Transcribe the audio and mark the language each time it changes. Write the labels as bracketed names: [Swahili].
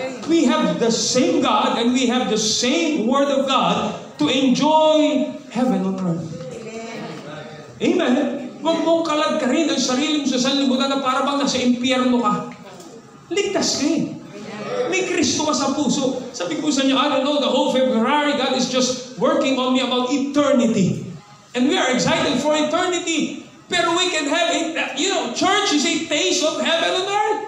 [English] We have the same God and we have the same Word of God to enjoy heaven on earth. Amen. [Filipino] Huwag mong kalagkarin ang sarili mo sa sanlibutan na para bang nasa impyerno ka. Ligtas ka eh. May Kristo ka sa puso. Sabi ko sa inyo, [English] I don't know, the whole February, God is just working on me about eternity. And we are excited for eternity. Pero we can have, church is a taste of heaven on earth.